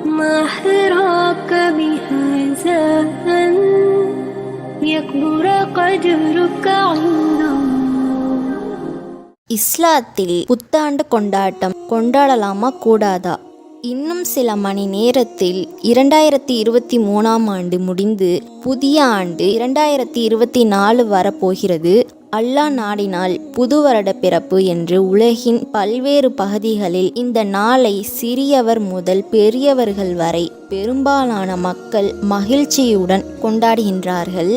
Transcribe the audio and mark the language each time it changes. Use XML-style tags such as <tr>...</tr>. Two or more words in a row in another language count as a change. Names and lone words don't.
<ar>ما حراك بهذا أن يكبر قدرك عند الله.</ar> <ta>இஸ்லாத்தில் புத்தாண்டு கொண்டாட்டம் கொண்டாடலாமா கூடாதா? இன்னும் சில மணி நேரத்தில் 2023ஆம் ஆண்டு முடிந்து புதிய ஆண்டு 2024 வரப்போகிறது. அல்லாஹ் நாடினால் புது வருட பிறப்பு என்று உலகின் பல்வேறு பகுதிகளில் இந்த நாளை சிறியவர் முதல் பெரியவர்கள் வரை பெரும்பாலான மக்கள் மகிழ்ச்சியுடன் கொண்டாடுகின்றார்கள்.</ta>